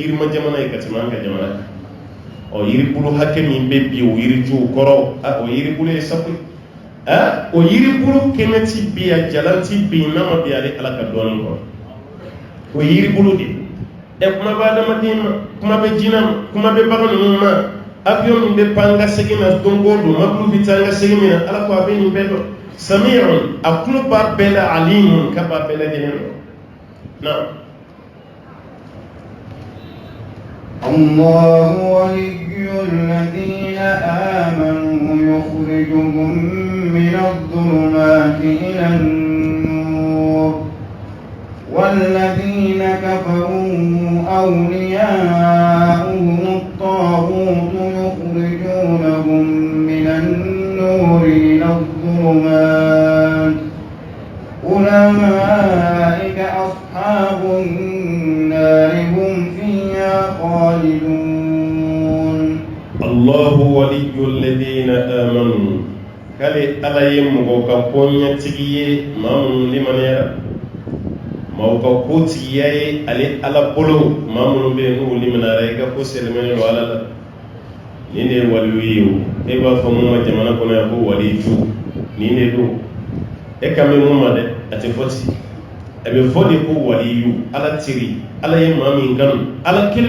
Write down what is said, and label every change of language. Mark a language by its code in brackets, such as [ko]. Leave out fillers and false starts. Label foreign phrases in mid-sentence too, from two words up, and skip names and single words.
[bm] yirima jamana ye ka tɛmɛ an ka jamana kan yiribulu hakɛ min bɛ bi o yirijuw kɔrɔ o yiribulu ye sabu o yiribulu kɛnɛ ti bi a jalan ti bi n'a ma bi ale ala ka dɔɔni kɔrɔ o yiribulu de kuma bɛ adamaden ma kuma bɛ jinɛ ma kuma bɛ bagan ninnu ma avion min bɛ pan ka segin na don o don mobili bɛ taa ka segin min na ala ko a bɛ nin bɛɛ dɔn sami'un a tulo b'a bɛɛ la alimun ka b'a bɛɛ lajɛlen dɔn na [ar] الله ولي الذين آمنوا يخرجهم من الظلمات إلى النور والذين كفروا أولياؤهم الطاغوت يخرجونهم من النور إلى الظلمات أولئك أصحاب النار هم فيها خالدون الله ولي الذين آمنوا [bm] kale ala ye mɔgɔ ka koɲɛtigi ye maa minnu limaniyara maaw ka kotigiya ye ale ala bolo maa minnu bɛ yen n'u limaniyara i ka ko sɛlɛmɛlen don ala la nin de ye waliyu ye o e b'a fɔ mun ma jamana kɔnɔ yan ko waliju nin de don e kan bɛ mun ma dɛ a tɛ fɔ ten a bɛ fɔ de ko waliyu ala teri ala ye maa min kanu ala kelen